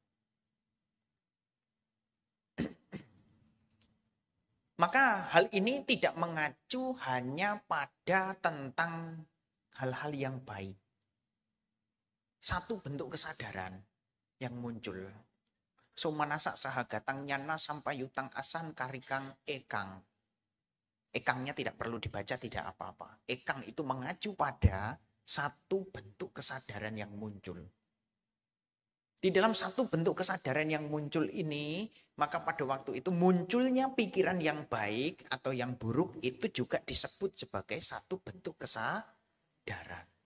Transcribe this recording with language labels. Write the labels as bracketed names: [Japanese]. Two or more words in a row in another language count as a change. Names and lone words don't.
[Indonesian] Maka hal ini tidak mengacu hanya pada tentang hal-hal yang baik. Satu bentuk kesadaran yang muncul. [Pali] Somanasa sahagatang nyana sampai yutang asan karikang ekang. [Indonesian] Ekangnya tidak perlu dibaca, tidak apa-apa. Ekang itu mengacu pada satu bentuk kesadaran yang muncul. Di dalam satu bentuk kesadaran yang muncul ini, maka pada waktu itu munculnya pikiran yang baik atau yang buruk itu juga disebut sebagai satu bentuk kesadaran.